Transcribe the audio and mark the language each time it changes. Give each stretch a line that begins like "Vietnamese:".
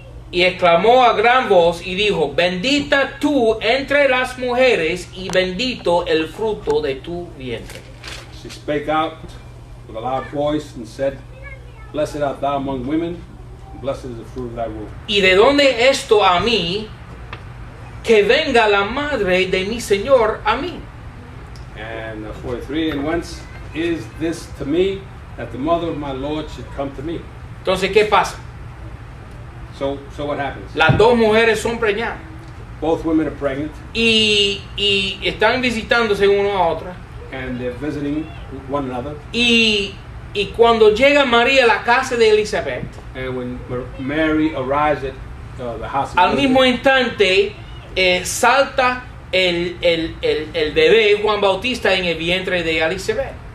Spanish: Y exclamó a gran voz y dijo: bendita tú entre las mujeres y bendito el fruto de tu vientre.
English: She spake out with a loud voice and said, blessed art thou among women, and blessed is the fruit of thy womb.
Spanish: ¿Y de dónde esto a mí, que venga la madre de mi Señor a mí?
English: And 43, and whence is this to me, that the mother of my Lord should come to me?
Spanish: Entonces, ¿qué pasa?
English: So what happens?
Spanish: Las dos mujeres son preñadas
English: Both women are pregnant,
Spanish: y están visitándose una a otra.
English: and they're visiting one another.
Spanish: Y cuando llega María a la casa de Elizabeth,
English: And when Mary arrives at the house of
Spanish: al mismo
English: Elizabeth,
Spanish: instante salta el bebé Juan Bautista en el vientre de Elizabeth.